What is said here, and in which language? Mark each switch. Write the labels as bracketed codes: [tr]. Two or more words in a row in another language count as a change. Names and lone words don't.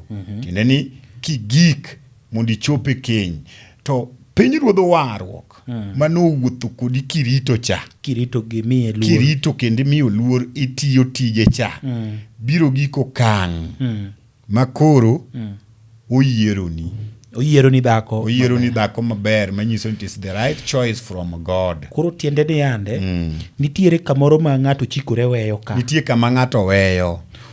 [luo] Tiende ni kigik mondo ichope keny to piny ruodho warruok manowuotho kodi kirito cha, kirito gimiye luor, kirito kendo miyo luor, itiyo tije cha, biro giko kang' makoro oyieroni dhako maber manyiso ni [en] it is the right choice from God. [luo] Koro tiende ni yande nitiere kamoro ma ng'ato chikore weyo ka. Nitie kama ng'ato weyo.